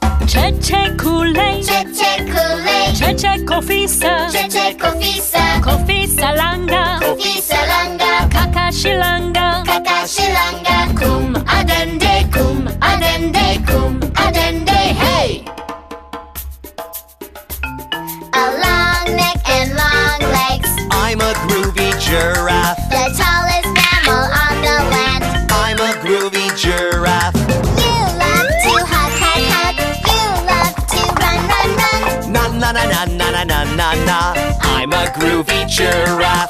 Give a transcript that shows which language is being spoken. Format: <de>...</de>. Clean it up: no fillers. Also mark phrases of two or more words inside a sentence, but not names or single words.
<ak>Cheche Koolay, Cheche Koolay, Cheche Kofisa, Cheche Kofisa, Kofisa Langa, Kofisa Langa, Kakashilanga, Kakashilanga, Kum Adende, Kum Adende, Kum Adende, hey!</ak> <en>A long neck and long legs. I'm a groovy giraffe. The tallest mammal on the land. I'm a groovy giraffe. You love to hug, hug, hug. You love to run, run, run. Na na na na na na na na na. I'm a groovy giraffe.</en>